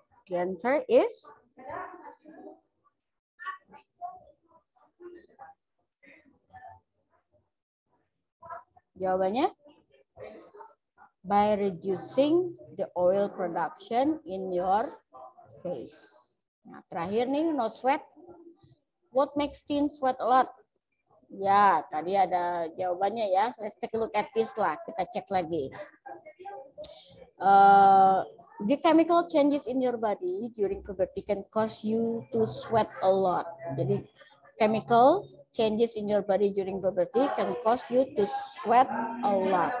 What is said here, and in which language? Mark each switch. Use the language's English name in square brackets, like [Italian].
[English] The answer is [Indonesian] jawabannya [English] by reducing the oil production in your face. [Indonesian] Nah, terakhir nih, [English] no sweat. What makes teen sweat a lot? [Indonesian] Ya, tadi ada jawabannya ya. [English] Let's take a look at this lah. [Indonesian] Kita cek lagi. [English] The chemical changes in your body during puberty can cause you to sweat a lot. [Indonesian] Jadi, [English] chemical changes in your body during puberty can cause you to sweat a lot.